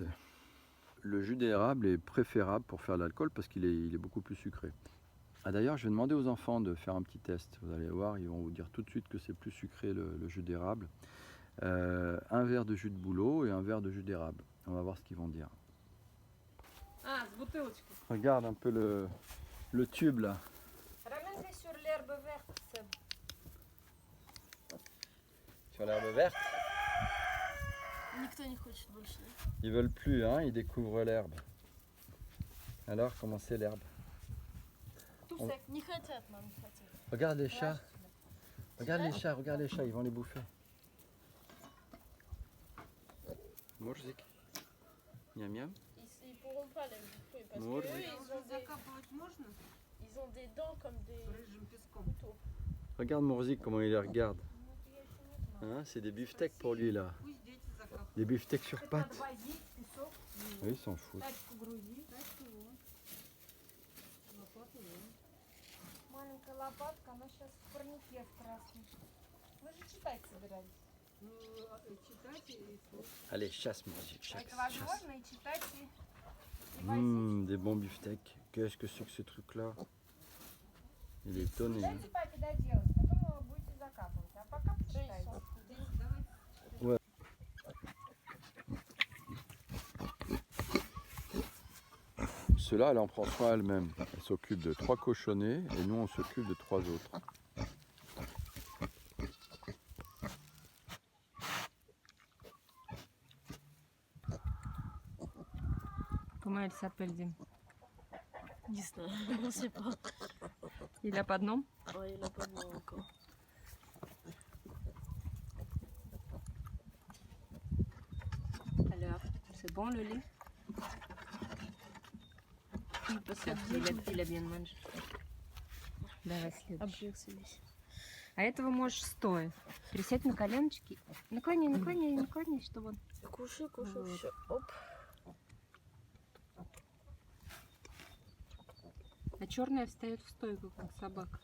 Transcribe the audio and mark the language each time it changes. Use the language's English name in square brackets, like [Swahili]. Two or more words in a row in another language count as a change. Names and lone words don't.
[French] Le jus d'érable est préférable pour faire de l'alcool parce qu'il est beaucoup plus sucré. Ah, d'ailleurs, je vais demander aux enfants de faire un petit test. Vous allez voir, ils vont vous dire tout de suite que c'est plus sucré le jus d'érable. Un verre de jus de bouleau et un verre de jus d'érable. On va voir ce qu'ils vont dire. [Russian] Ah, с бутылочкой. [French] Regarde un peu le tube là. Ramène-les sur l'herbe verte, Seb. Sur l'herbe verte. [Russian] Никто не хочет больше. [French] Ils veulent plus, hein, ils découvrent l'herbe. Alors, comment c'est l'herbe? [Russian] Тусек, не хотят, мам, не хотят. [French] Regarde les chats. Regarde les chats, ils vont les bouffer. Мурзик. Miam. Ils pourront pas les bouffer parce Мурзик. qu'eux, ils ont des dents comme des couteaux. Regarde Murzik comment il les regarde. Hein, c'est des beefsteaks pour lui là. Des beefsteaks sur pattes. Oui, ils s'en foutent. [Russian] Маленькая лопатка, она сейчас в парнике в красном. Вы же читать собирались. [French] Allez, chasse Murzik, chasse. [Russian] Это возможно и читать и [French] Des bons beefsteaks. Qu'est-ce que c'est que ce truc là? Il est étonné. Hein. [Russian] Дайте папе доделать, потом вы будете закапывать. А пока почитайте. [French] Cela, elle en prend soin elle-même. Elle s'occupe de 3 cochonnets et nous on s'occupe de 3 autres. Comment elle s'appelle, Dim? [Russian] Не знаю, [French] on sait pas. Il a pas de nom? Ouais, il a pas de nom encore. Alors, c'est bon le lait? Parce Il a bien mangé. [Russian] Давай следующий. Обжир celui-ci. А этого можешь стоя. Присядь на коленочки. Наклони, чтобы он... Кушай, кушай, Вот. все. Оп. А черная встает в стойку, как собака.